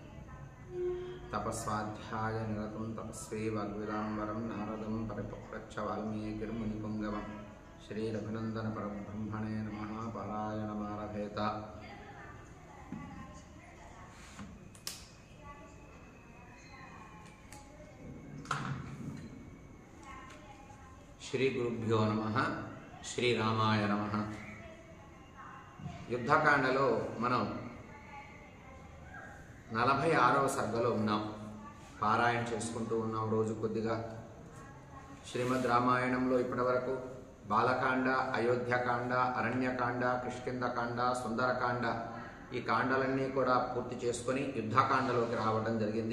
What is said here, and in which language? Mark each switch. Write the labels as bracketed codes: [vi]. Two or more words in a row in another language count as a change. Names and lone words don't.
[sa] तपस्वाध्यायनिरतं तपस्वी वाग्विदाम्बरं नारदं परिपप्रच्छ वाल्मीकिर्मुनिपुङ्गवम् श्री रघुनंदन परब्रह्मणे नमः पारायणमारभेत श्री गुरुभ्यो नमः श्रीरामाय नमः [te] యుద్ధకాండలో మనం 46వ సర్గలో ఉన్నాం. పారాయణ చేసుకుంటూ ఉన్నాం రోజు కొద్దిగా. శ్రీమద్ రామాయణంలో ఇప్పటివరకు బాలకాండ, అయోధ్యకాండ, అరణ్యకాండ, కిష్కింధకాండ, సుందరకాండ ఈ కాండలన్నీ కూడా పూర్తి చేసుకొని యుద్ధకాండలోకి రావడం జరిగింది.